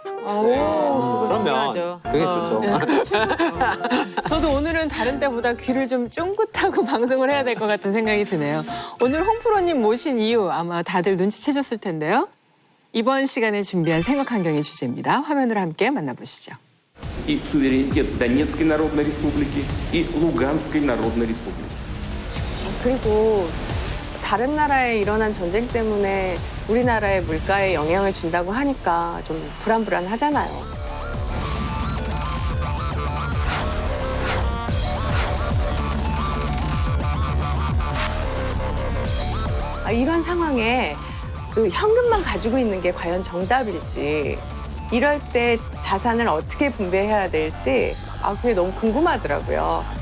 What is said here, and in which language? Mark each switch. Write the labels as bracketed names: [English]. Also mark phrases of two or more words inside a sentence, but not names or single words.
[Korean] 그러면 그게 좋죠. 저도 오늘은 다른 때보다 귀를 좀 쫑긋하고 방송을 해야 될 것 같은 생각이 드네요. 오늘 홍프로님 모신 이유 아마 다들 눈치채셨을 텐데요. 이번 시간에 준비한 생활환경의 주제입니다. 화면으로 함께 만나보시죠. [Russian] и суверенитет Донецкой Народной Республики и Луганской Народной Республики. [Korean] 그리고 다른 나라에 일어난 전쟁 때문에 우리나라의 물가에 영향을 준다고 하니까 좀 불안불안하잖아요. 이런 상황에 그 현금만 가지고 있는 게 과연 정답일지, 이럴 때 자산을 어떻게 분배해야 될지 그게 너무 궁금하더라고요.